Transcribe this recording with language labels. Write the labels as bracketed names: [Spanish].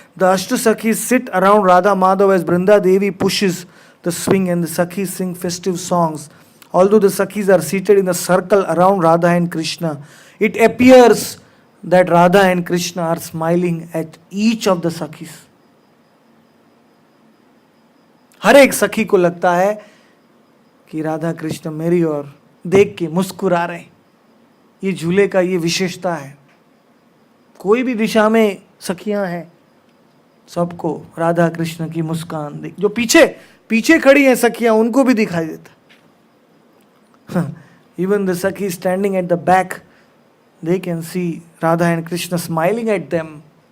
[English] The Ashtasakis sit around Radha Madhav as Brinda Devi pushes the swing, and the Sakhis sing festive songs. Although the Sakhis are seated in a circle around Radha and Krishna, it appears that Radha and Krishna are smiling at each of the Sakhis. [Hindi] हर एक सखी को लगता है कि राधा कृष्ण मेरी ओर देख के मुस्कुरा रहे हैं. ये झूले का ये विशेषता है. कोई भी दिशा में सखियां हैं, सबको राधा कृष्ण की मुस्कान देख. जो पीछे पीछे खड़ी हैं सखियां, उनको भी दिखाई देता. [English] Even the sakhi standing at the back, they can see Radha and Krishna smiling at them.